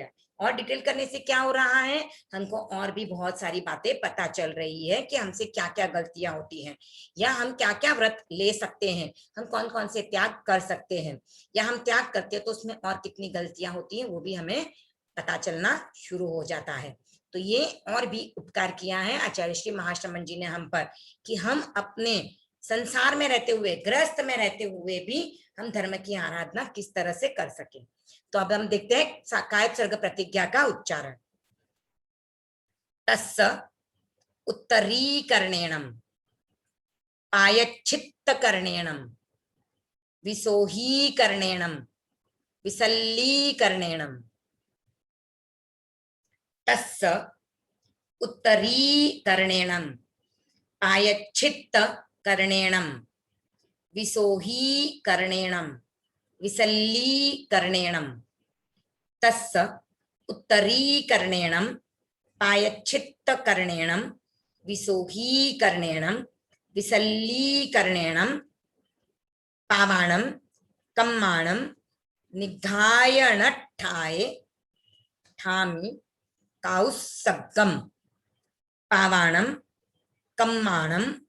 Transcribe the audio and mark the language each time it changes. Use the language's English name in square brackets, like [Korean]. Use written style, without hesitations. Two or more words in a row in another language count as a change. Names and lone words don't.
[Hindi] और डिटेल करने से क्या हो रहा है, हमको और भी बहुत सारी बातें पता चल रही है कि हमसे क्या क्या गलतियां होती हैं, या हम क्या क्या व्रत ले सकते हैं, हम कौन कौन से त्याग कर सकते हैं, या हम त्याग करते हैं तो उसमें और कितनी गलतियां होती हैं वो भी हमें पता चलना शुरू हो जाता है। तो ये और भी उपकार किया है आचार्य श्री महाश्रमण जी ने हम पर, कि हम अपने संसार में रहते हुए, गृहस्थ में रहते हुए भी हम धर्म की आराधना किस तरह से कर सके। तो अब हम देखते हैं कायोत्सर्ग प्रतिज्ञा का उच्चारण। [Prakrit languages] तस्स उत्तरीकरणेनम पायच्छित्तकरणेनम विसोहीकरणेनम विसल्लीकरणेनम। तस्स उत्तरीकरणेनम पायच्छित्तकरणेनम विसोहीकरणेनम विसल्लीकरणेनम। तस्स उत्तरीकरणेनम पायच्छित्तकरणेनं विसोहीकरणेनं विसल्लीकरणेनं पावाणं कम्माणं निघायणट्ठाये ठामि काउसग्गम पावाणं कम्माणं